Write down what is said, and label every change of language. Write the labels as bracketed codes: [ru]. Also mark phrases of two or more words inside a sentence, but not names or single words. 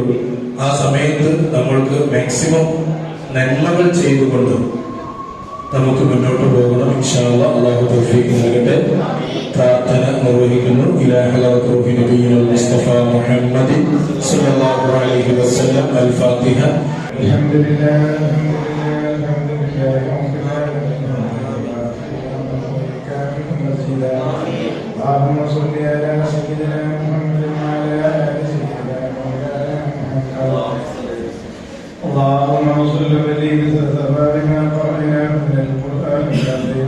[ml] ആ സമയത്ത് നമ്മൾക്ക് മാക്സിമം നന്മകൾ ചെയ്തുകൊണ്ട് നമുക്ക് മുന്നോട്ട് പോകണം. [ar] إن شاء الله [ml] അല്ലാഹു തൗഫീഖ് നൽകട്ടെ. പ്രാർത്ഥന നിർവഹിക്കുന്നു. [ar] إلى حضرة روح النبي المصطفى محمد صلى الله عليه وسلم. الفاتحة. اللهم صل على سيدنا محمد وعلى آل سيدنا محمد. اللهم صل وسلم وبارك ما قرأناه من القرآن العظيم.